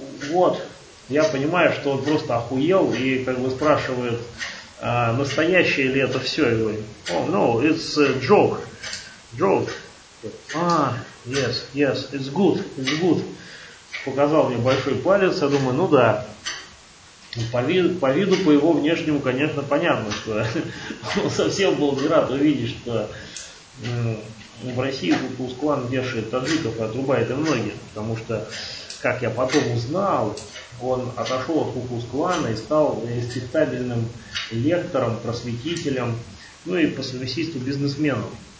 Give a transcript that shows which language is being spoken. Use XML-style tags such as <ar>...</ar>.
<ru>Вот, я понимаю, что он просто охуел и как бы спрашивает, настоящее ли это все. Я говорю,</ru> <en>oh no, it's a joke. Joke. Yes, yes, it's good, it's good.</en> <ru>Показал мне большой палец, я думаю, ну да. По виду, по его внешнему, конечно, понятно, что он совсем был не рад увидеть, что в России Ku Klux Klan вешает таджиков и отрубает им ноги. Потому что, как я потом узнал, он отошел от Ku Klux Klan и стал респектабельным лектором, просветителем, ну и по совместительству бизнесменом.</ru>